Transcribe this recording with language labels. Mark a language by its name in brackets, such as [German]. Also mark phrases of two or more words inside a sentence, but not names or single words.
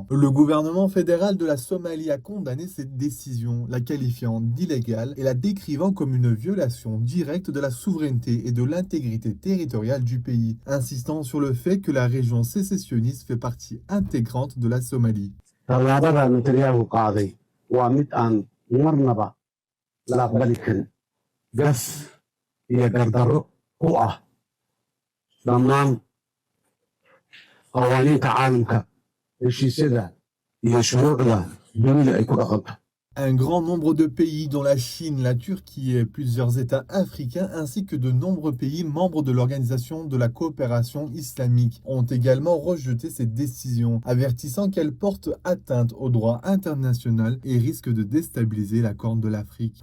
[French] Le gouvernement fédéral de la Somalie a condamné cette décision, la qualifiant d'illégale et la décrivant comme une violation directe de la souveraineté et de l'intégrité territoriale du pays, insistant sur le fait que la région sécessionniste fait partie intégrante de la Somalie. [Somali] dhammaan qawaaniinta caalamka heshiisyada iyo shuruucda dunida ay ku dhaqanto. [French] Un grand nombre de pays, dont la Chine, la Turquie et plusieurs États africains, ainsi que de nombreux pays membres de l'Organisation de la coopération islamique, ont également rejeté cette décision, avertissant qu'elle porte atteinte au droit international et risque de déstabiliser la Corne de l'Afrique.